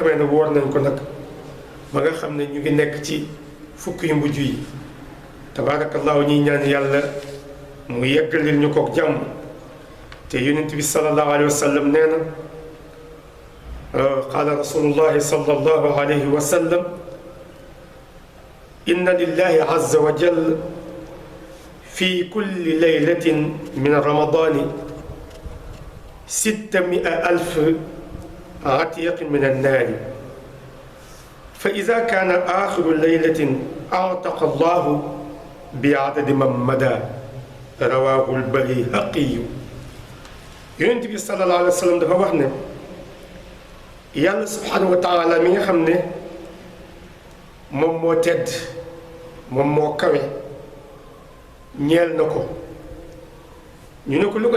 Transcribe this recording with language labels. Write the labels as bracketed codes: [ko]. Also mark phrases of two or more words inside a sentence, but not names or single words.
[wo] xamee ne woor nañ ko nag ba nga xam ne ñu ngi nekk ci fukk yu mujj yi tabaarakallaahu ñuy ñaan yàlla mu yeggalil ñu kook jàmm te yonent bi [ar] صلى الله عليه وسلم [wo] nee na [ar] قال رسول الله صلى الله عليه وسلم إن لله عز وجل في كل ليلة من رمضان 600,000 عتيق من النار فإذا كان آخر ليلة أعتق الله بعدد من مدى رواه البيهقي [wo] yonent bi [ar] صلى الله عليه وسلم [wo] dafa wax ne yàlla [ar] subhanahu وتعالى [wo] mi nga xam ne moom moo tedd moom moo kawe ñeel na ko ñu ne ko lu ko